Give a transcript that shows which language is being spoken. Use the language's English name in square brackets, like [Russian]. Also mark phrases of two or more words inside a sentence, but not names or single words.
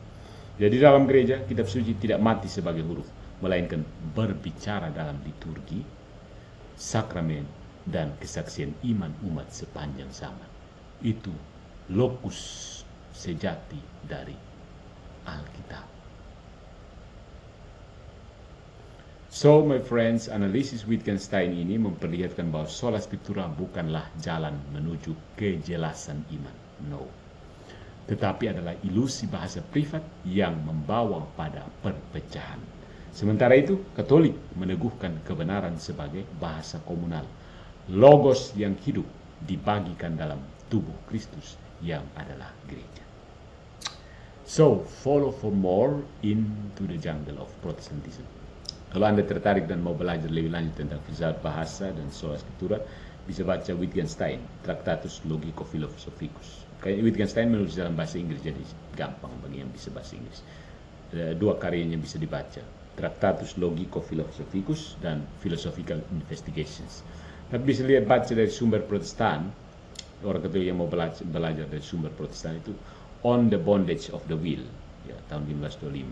[Indonesian] Jadi dalam gereja, kitab suci tidak mati sebagai huruf, melainkan berbicara dalam liturgi, sakramen, dan kesaksian iman umat sepanjang zaman. Itu lokus sejati dari Alkitab. [English] So, my friends, [Indonesian] analisis Wittgenstein ini memperlihatkan bahwa [Latin] sola scriptura [Indonesian] bukanlah jalan menuju kejelasan iman. No. Tetapi adalah ilusi bahasa privat yang membawa pada perpecahan. Sementara itu, Katolik meneguhkan kebenaran sebagai bahasa komunal. Logos yang hidup dibagikan dalam tubuh Kristus yang adalah gereja. [English] So, follow for more into the jungle of Protestantism. [Indonesian] Kalau Anda tertarik dan mau belajar lebih lanjut tentang filsafat bahasa dan [Latin] sola scriptura, [Indonesian] bisa baca Wittgenstein, Tractatus Logico-Philosophicus. Kayak Wittgenstein menulis dalam bahasa Inggris, jadi gampang bagi yang bisa bahasa Inggris. Dua karyanya bisa dibaca, Tractatus Logico-Philosophicus dan Philosophical Investigations. Tapi bisa lihat baca dari sumber Protestan, orang Katolik yang mau belajar dari sumber Protestan itu, On the Bondage of the Will, ya, tahun 1525.